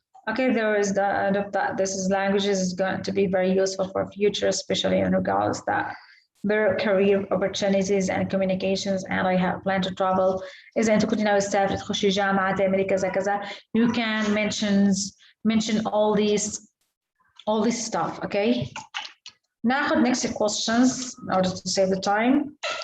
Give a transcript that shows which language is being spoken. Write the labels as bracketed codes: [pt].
[en] Okay, there is that this languages is going to be very useful for future, especially in regards that their career opportunities and communications, and I have planned to travel. [ar] إذا أنت كنت ناوي تسافر تخشي جامعة تعملي كذا كذا، [en] you can mention all this stuff. Okay. ناخذ next questions in order to save the time.